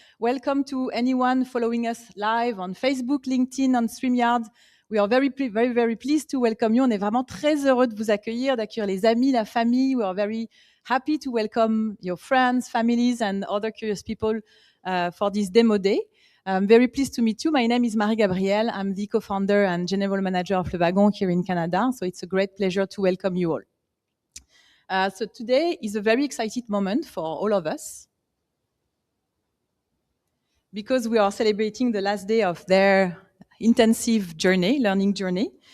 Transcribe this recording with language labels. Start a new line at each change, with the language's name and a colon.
English: Welcome to anyone following us live on Facebook, LinkedIn, on StreamYard. We are very pleased to welcome you.
French: On est vraiment très heureux de vous accueillir, d'accueillir les amis, la famille.
English: We are very happy to welcome your friends, families, and other curious people for this demo day. I'm very pleased to meet you. My name is Marie-Gabrielle. I'm the co-founder and general manager of Le Wagon here in Canada. So it's a great pleasure to welcome you all. So today is a very exciting moment for all of us because we are celebrating the last day of their intensive journey, learning journey.